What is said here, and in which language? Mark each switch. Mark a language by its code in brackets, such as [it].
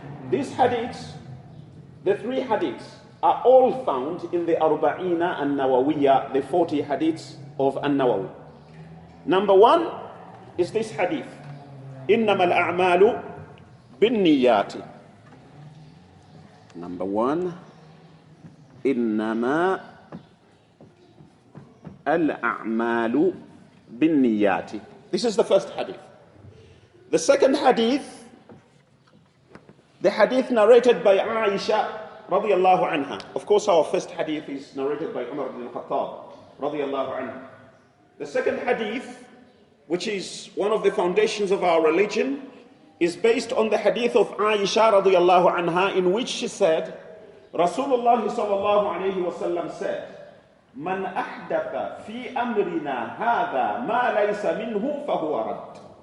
[en] These hadiths, the three hadiths, are all found in the Arba'ina An-Nawawiya, the 40 hadiths of An-Nawawi. Number one is this hadith, [ar] إِنَّمَا الْأَعْمَالُ بِالنِّيَّاتِ. [en] Number one, [ar] إِنَّمَا الْأَعْمَالُ بِالنِّيَّاتِ. [en] This is the first hadith. The second hadith, the hadith narrated by Aisha radiyallahu anha. Of course, our first hadith is narrated by Umar ibn al-Khattab radiyallahu anha. The second hadith, which is one of the foundations of our religion, is based on the hadith of Aisha radiyallahu anha, in which she said, Rasulullah sallallahu alayhi wa sallam said, [ar] Man ahdatha fi amrina hadha ma laysa minhu fahuwa rad.